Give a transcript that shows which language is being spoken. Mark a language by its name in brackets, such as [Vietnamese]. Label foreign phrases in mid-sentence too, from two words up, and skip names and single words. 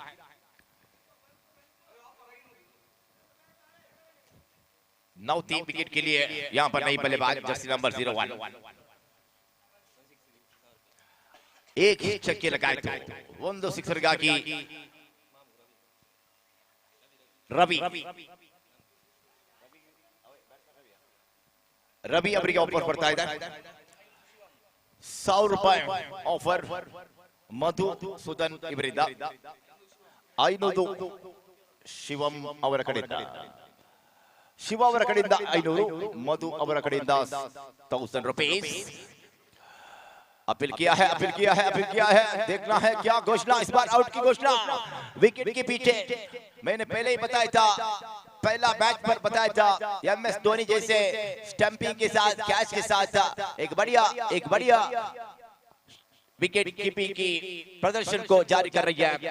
[Hindi] 9 विकेट के लिए यहाँ पर नई बल्लेबाज [English] jersey number [Hindi] 01। एक ही छक्के लगाए थे, 1 सिक्सर की रवि [Kannada] ಅವರಿಗೆ ಆಫರ್ ಬರ್ತಾ ಇದೆ। 100 ರೂಪಾಯಿ ಆಫರ್ ಮಧು ಸುದನ್ ಇವರಿಂದ, 500 ಶಿವಂ ಅವರ ಕಡೆಯಿಂದ, ಶಿವ ಅವರ ಕಡೆಯಿಂದ 500, ಮಧು ಅವರ ಕಡೆಯಿಂದ 1000 रुपीस। [Hindi] अपील किया है, अपील किया है, अपील किया है। देखना है क्या घोषणा, इस बार आउट की घोषणा। विकेट के पीछे मैंने पहले ही बताया था, पहला मैच पर बताया था, MS धोनी जैसे स्टंपिंग के साथ, कैच के साथ एक बढ़िया [English] wicket keeping [Hindi] की प्रदर्शन को जारी कर रही है।